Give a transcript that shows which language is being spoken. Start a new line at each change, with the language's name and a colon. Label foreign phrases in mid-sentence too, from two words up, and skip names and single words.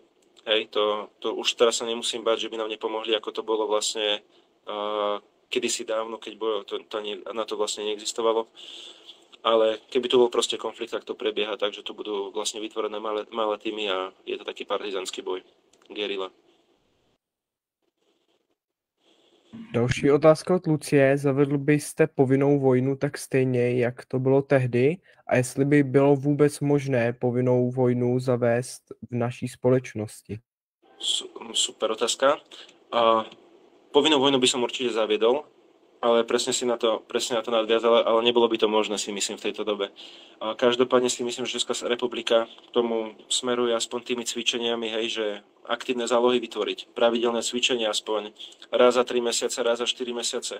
Slovak: Hej, to už teraz sa nemusím báť, že by nám nepomohli, ako to bolo vlastne kedysi dávno, keď na to vlastne neexistovalo. Ale keby tu bol proste konflikt, tak to prebieha tak, že tu budú vlastne vytvorené malé týmy a je to taký partizánsky boj. Gerila.
Czech: Další otázka od Lucie. Zavedl byste povinnou vojnu tak stejně, jak to bylo tehdy? A jestli by bylo vůbec možné povinnou vojnu zavést v naší společnosti?
Slovak: Super otázka. A povinnú vojnu by som určite zaviedol, ale presne na to nadviazala, ale nebolo by to možné, si myslím, v tejto dobe. A každopádne si myslím, že Česká republika k tomu smeruje aspoň tými cvičeniami, hej, že aktívne zálohy vytvoriť, pravidelné cvičenia aspoň raz za 3 mesiace, raz za 4 mesiace.